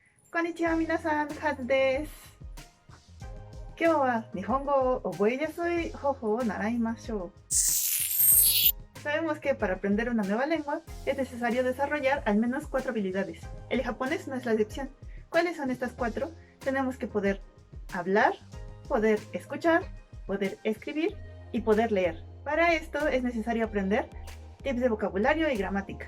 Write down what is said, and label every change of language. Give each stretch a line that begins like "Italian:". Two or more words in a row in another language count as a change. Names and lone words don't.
Japanese: こんにちは、皆さん、カズです。今日は日本語を覚えやすい方法を習いましょう。
Spanish: Sabemos que para aprender una nueva lengua es necesario desarrollar al menos 4 habilidades. El japonés no es la excepción. ¿Cuáles son estas 4? Tenemos que poder hablar, poder escuchar, poder escribir y poder leer. Para esto es necesario aprender tips de vocabulario y gramática.